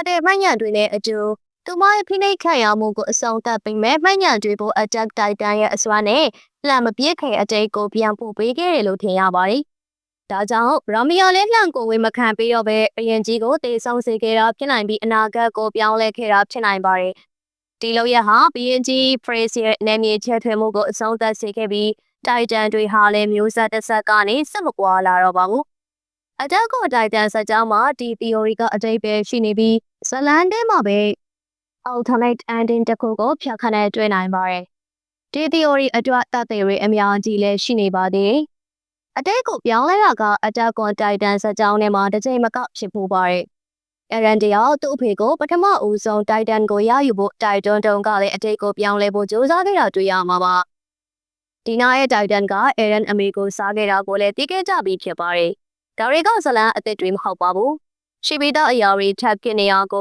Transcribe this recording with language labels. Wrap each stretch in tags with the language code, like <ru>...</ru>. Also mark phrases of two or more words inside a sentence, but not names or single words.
<my>တဲ့မှတ်ဉာဏ်တွေနဲ့အတူသူမရဲ့ဖိနှိပ်ခံရမှုကိုအဆုံးသတ်ပြီးမှတ်ဉာဏ်တွေပေါ် Attack Titan ရဲ့အစွမ်းနဲ့လှမ်းမပြစ်ခင်အတိတ်ကိုပြန်ပို့ပေးခဲ့တယ်လို့ထင်ရပါတယ်။ဒါကြောင့် Ramia လည်းလှမ်းကိုဝင်မခံပေးတော့ပဲဘရင်ကြီးကိုတေဆုံးစေခဲ့တာဖြစ်နိုင်ပြီးအနာဂတ်ကိုပြောင်းလဲခဲ့တာဖြစ်နိုင်ပါတယ်။ဒီလိုရဟာဘရင်ကြီး Phrase ရဲ့နာမည်ချက်ထွေမှုကိုအဆုံးသတ်စေခဲ့ပြီး Titan တွေဟာလည်းမျိုးဆက်တစ်ဆက်ကနေဆက်မကွာလာတော့ပါဘူး။ Attack on Titan ဇာတ်ကြောင်းမှာဒီ theory ကအတိတ်ပဲ ရှိနေပြီးဇလန်ထဲမှာပဲ</my> <en>alternate ending</en> <my>တစ်ခုကိုဖြတ်ခနဲ့တွေ့နိုင်ပါတယ်။ဒီ theory အတွက်သက်သေတွေအများကြီးလည်းရှိ နေပါသေးတယ်။အတိတ်ကိုပြောင်းလဲတာက Attack on Titan ဇာတ်ကြောင်းထဲမှာတစ်ချိန်မကဖြစ်ဖို့ပါတယ်။ Eren တယောက်သူ့အဖေကိုပထမဦးဆုံး Titan ကိုရယူဖို့တိုက်တွန်းတုန်းကလည်းအတိတ်ကိုပြောင်းလဲဖို့ကြိုးစားခဲ့တာတွေ့ရမှာပါ။ဒီနာရဲ့ Titan က Eren အမေကိုစားခဲ့တာကိုလည်းသိခဲ့ကြပြီးဖြစ်ပါတယ်။ဒါတွေကဇလန်အသစ်တွေမဟုတ်ပါဘူး။ရှိပြီးသားအရာတွေထပ်ဖြစ်နေအောင်ကို</my>